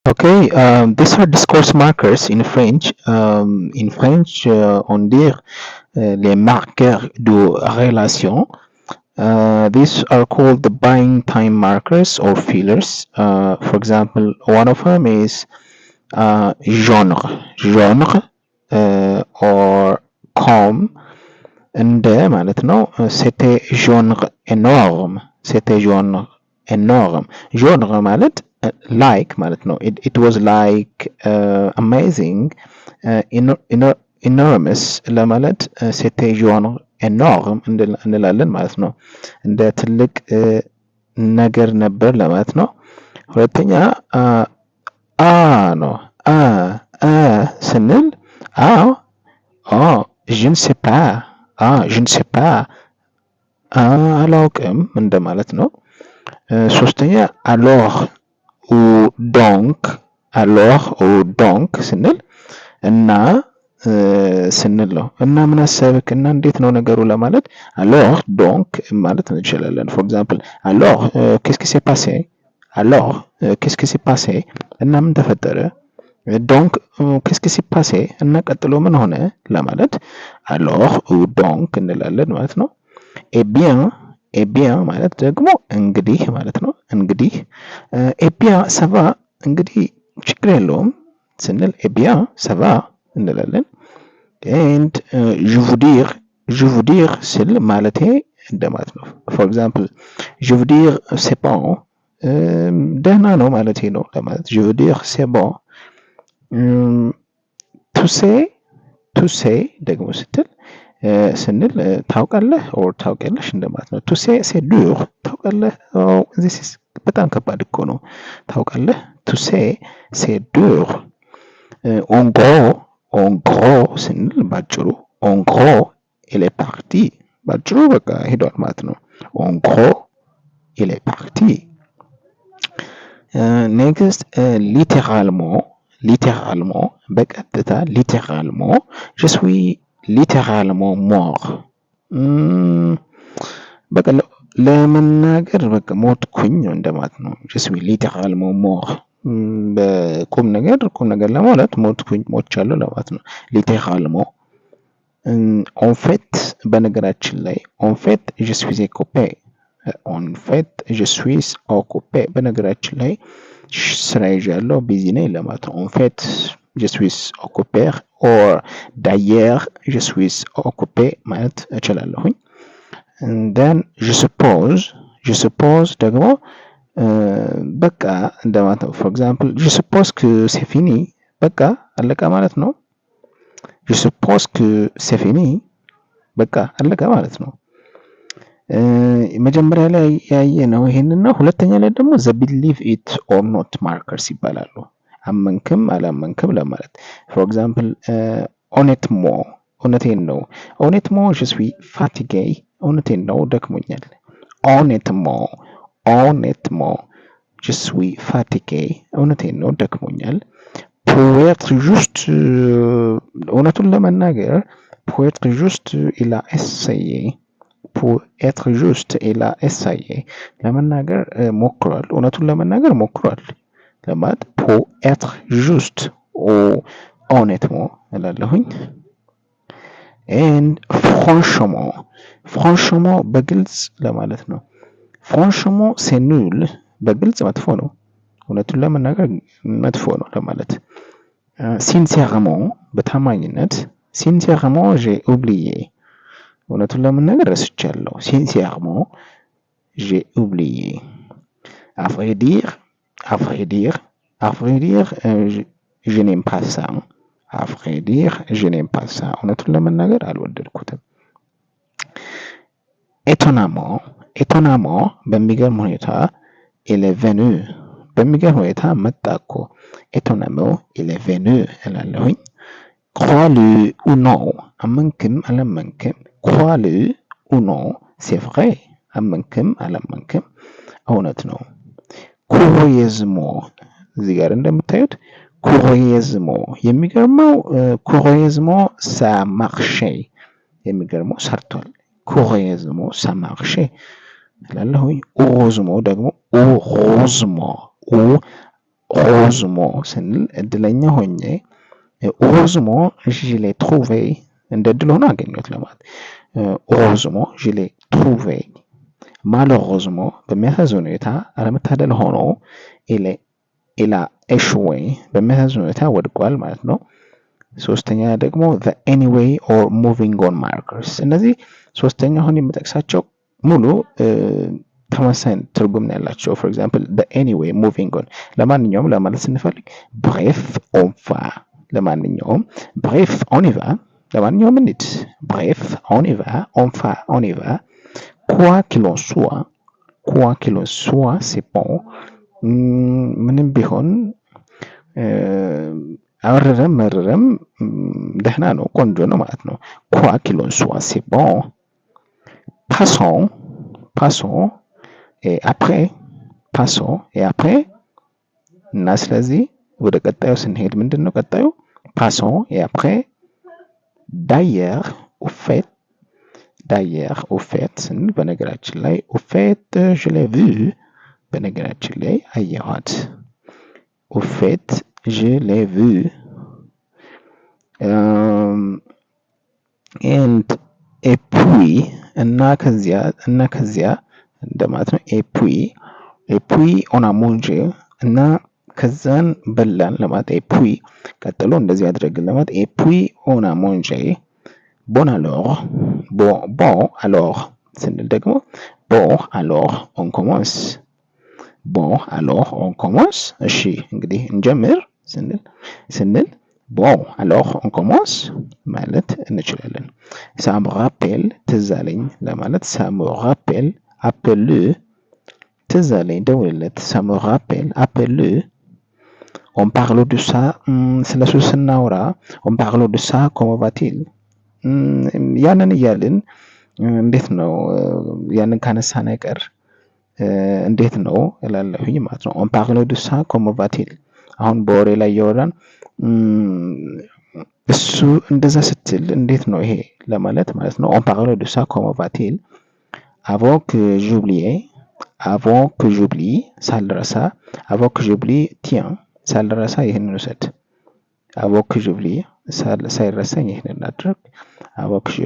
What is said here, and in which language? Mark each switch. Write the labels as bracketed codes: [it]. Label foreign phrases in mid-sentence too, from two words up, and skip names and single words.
[en] Okay, these are discourse markers in French. In French, [fr] on dit les marqueurs de relation. [en] These are called the buying time markers or fillers. For example, one of them is genre, or comme [am] እንደ ማለት ነው። [fr] c'était genre énorme, c'était genre énorme. [en] genre ማለት like [am] ማለት ነው። [en] it was like amazing, enormous [am] ለማለት [fr] c'était genre énorme [am] እንላለን ማለት ነው። እንደ ትልቅ ነገር ነበር ለማለት ነው። ሁለተኛ አ ነው። አ ስንል አዎ [fr] je ne sais pas je ne sais pas [am] አላውቅም እንደማለት ነው። ሶስተኛ [fr] alors ou [am] donc ስንል እና ስንል ነው። እና ምን አሰብክ እና እንዴት ነው ነገሩ ለማለት [fr] alors donc [am] ማለት እንችላለን። [en] for example [fr] alors qu'est-ce qui s'est passé alors qu'est-ce qui s'est passé [am] እና ምን ተፈጠረ [fr] donc qu'est-ce qui s'est passé [am] እና ቀጥሎ ምን ሆነ ለማለት [fr] alors ou donc [am] እንላለን ማለት ነው። [fr] et bien [am] ማለት ደግሞ እንግዲህ ማለት ነው። እንግዲህ [fr] et bien ça va [am] እንግዲህ ችግር የለውም ስንል [fr] et bien ça va [am] እንላለን። and [fr] je vous dire [am] ስል ማለቴ እንደማለት ነው። [en] for example [fr] je veux dire c'est bon [am] ደህና ነው ማለቴ ነው ለማለት [fr] je veux dire c'est bon [en] to say [am] ደግሞ ስትል ስንል ታውቃለህ or ታውቂያለሽ እንደማለት ነው። [en] to say [fr] c'est dur [am] ታውቃለህ [en] this is [am] በጣም ከባድ እኮ ነው ታውቃለህ [en] to say [fr] c'est dur en gros [am] ስንል ባጭሩ [fr] en gros il est parti [am] ባጭሩ በቃ ሄዷል ማለት ነው። [fr] en gros il est parti next littéralement በቀጥታ littéralement je suis littéralement mort [am] በቃ ለመናገር በቃ ሞትኩኝ እንደማለት ነው። [fr] je suis littéralement mort [am] በቁም ነገር ለማለት ሞቻለሁ ለማለት ነው። [fr] littéralement en fait [am] በነገራችን ላይ [fr] en fait je suis occupé en fait je suis occupé [am] በነገራችን ላይ ስራ ይዣለሁ ቢዚ ነኝ ለማለት ነው። [fr] en fait je suis occupé or d'ailleurs je suis occupé [am] ማለት እችላለሁኝ። [en] and then [fr] je suppose [am] ደግሞ በቃ እንደማለት ነው። [en] for example [fr] je suppose que c'est fini [am] በቃ አለቀ ማለት ነው። [fr] je suppose que c'est fini [am] በቃ አለቀ ማለት ነው። መጀመሪያ ላይ ያየነው ይሄንን ነው። ሁለተኛ ላይ ደግሞ [en] the believe it or not markers [am] ይባላሉ። አመንክም አላመንክም ለማለት [en] for example [am] honnêtement እውነቴን ነው [fr] honnêtement je suis fatigué [am] እውነቴን ነው ደክሞኛል። [fr] honnêtement je suis fatigué [am] እውነቴን ነው ደክሞኛል። [fr] pour être juste [am] እውነቱን ለመናገር [fr] pour être juste il a essayé pour être juste il a essayé [am] ለመናገር ሞክሯል እውነቱን ለመናገር ሞክሯል ለማለት [fr] pour être juste ou honnêtement እላለሁኝ። [am] and franchement በግልጽ ለማለት ነው። [fr] franchement c'est nul [am] በግልጽ መጥፎ ነው እውነቱን ለመናገር መጥፎ ነው ለማለት። sincèrement በታማኝነት [fr] sincèrement j'ai oublié [am] እውነቱን ለመናገር ረስቻለሁ [fr] sincèrement j'ai oublié. à vrai dire je n'aime pas ça à vrai dire je n'aime pas ça [am] እውነቱን ለመናገር አልወደድኩትም። [fr] étonnamment [am] በሚገርም ሁኔታ [fr] il est venu [am] በሚገርም ሁኔታ መጣ እኮ [fr] étonnamment il est venu እላለሁኝ። crois-le ou non አመንክም አላመንክም crois-le ou non c'est vrai [am] አመንክም አላመንክም እውነት ነው። [fr] curieusement [am] እዚህ ጋር እንደምታዩት [fr] curieusement የሚገርመው curieusement ça marché [am] የሚገርመው ሰርቷል። [fr] curieusement ça marché እላለሁኝ። heureusement ደግሞ heureusement heureusement [am] ስንል እድለኛ ሆኜ [fr] heureusement je l'ai trouvé [am] እንደ እድል ሆኖ አገኘሁት ለማለት [fr] heureusement je l'ai trouvé malheureusement በሚያሳዝን [am] ሁኔታ አለመታደል ሆኖ [fr] il a échoué [am] በሚያሳዝን ሁኔታ ወድቋል ማለት ነው። ሶስተኛ ደግሞ [en] the anyway or moving on markers [am] እነዚህ ሶስተኛ አሁን የምጠቅሳቸው ሙሉ ተመሳሳይ ትርጉም ነው ያላቸው። [en] for example the anyway moving on [am] ለማንኛውም ለማለት ስንፈልግ [fr] bref on va [am] ለማንኛውም [fr] bref on y va [am] ለማንኛውም እንሂድ [fr] bref on y va on y va quoi qu'il en soit c'est bon [am] ምንም ቢሆን አወረረም መረረም ደህና ነው ቆንጆ ነው ማለት ነው። [fr] quoi qu'il en soit c'est bon passons et après [am] እና ስለዚህ ወደ ቀጣዩ ስንሄድ ምንድነው ቀጣዩ [fr] passons et après d'ailleurs au fait [am] ስንል በነገራችን ላይ [fr] au fait je l'ai vu [am] በነገራችን ላይ አየኋት [fr] au fait je l'ai vu and et puis [am] እና ከዚያ እንደማለት ነው [fr] et puis on a mangé [am] እና ከዛን በላን ለማለት [fr] et puis [am] ቀጥሎ እንደዚህ አድርገን ለማለት [fr] et puis on a mangé bon alors [am] ስንል ደግሞ [fr] bon alors on commence [am] እሺ እንግዲህ እንጀምር ስንል [fr] bon alors on commence [am] ማለት እንችላለን። [fr] ça me rappelle ትዝ [am] አለኝ ለማለት [fr] ça me rappelle appelle [am] ትዝ አለኝ ደውልለት [fr] ça me rappelle appelle on parle de ça [am] ስለሱ ስናወራ [fr] on parle de ça comment va-t-il [am] ያንን እያልን እንዴት ነው ያንን ካነሳን አይቀር እንዴት ነው እላለሁኝ ማለት ነው። [fr] on parle de ça comment va-t-il [am] አሁን በወሬ ላይ እያወራን እሱ እንደዛ ስትል እንዴት ነው ይሄ ለማለት ማለት ነው። [fr] on parle de ça comment va-t-il avant que j'oublie ሳልረሳ avant que j'oublie tiens [am] ሳልረሳ ይሄንን ውሰድ [fr] avant que j'oublie [am] ሳይረሳኝ ይሄንን አድርግ [fr] avant que